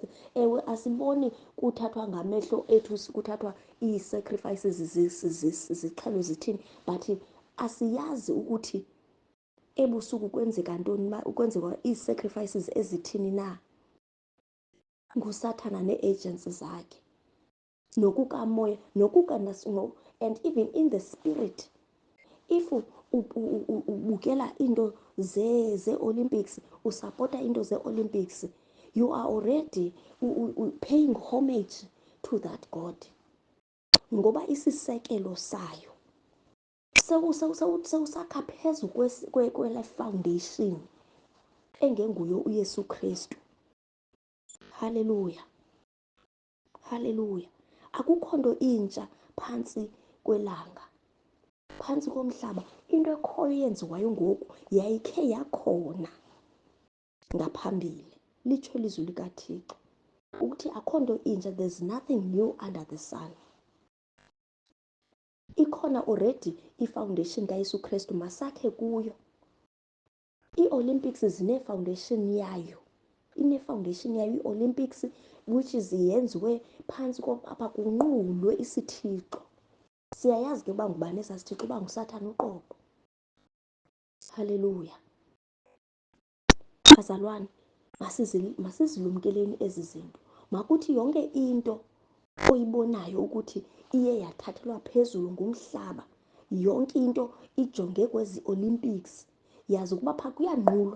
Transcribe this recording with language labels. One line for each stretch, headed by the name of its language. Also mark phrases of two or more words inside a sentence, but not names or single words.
Xhosa: Ewe asiboni kuthathwa ngamehlo ethu, kuthathwa ii-sacrifices zixhelwe zithini, but asiyazi ukuthi ebusuku kwenzeka ntoni, kwenzeka ii-sacrifices ezithini na, ngusathana nee-agents zakhe, nokukamoya,
English: and even in the spirit. If
Xhosa: ubukela into ze-Olympics, usapota into ze-Olympics,
English: you are already paying homage to that God,
Xhosa: ngoba isisekelo sayo sewusakha phezu kwele foundation engenguye uYesu Kristu. Haleluya. Haleluya. Akukho nto intsha phantsi kwelanga, phantsi komhlaba. Into ekhoyo yenziwayo ngoku yayikhe yakhona ngaphambili, litsho ilizwi likaThixo ukuthi akho nto intsha,
English: there's nothing new under the sun.
Xhosa: Ikhona already i-foundation kaYesu Kristu, masakhe kuyo. I-Olympics zine-foundation yayo, ine-foundation yayo i-Olympics,
English: which is
Xhosa: yenziwe phantsi apha kunqulwe isithixo. Siyayazi ke uba ngubani esa sithixo, uba nguSathane uqobo. Haleluya. Bazalwane, masizilumkeleni ezi zinto. Makuthi yonke into oyibonayo ukuthi iye yathathelwa phezulu ngumhlaba, yonke into ijonge kwezi Olympics, yazi ukuba pha kuyanqulwa.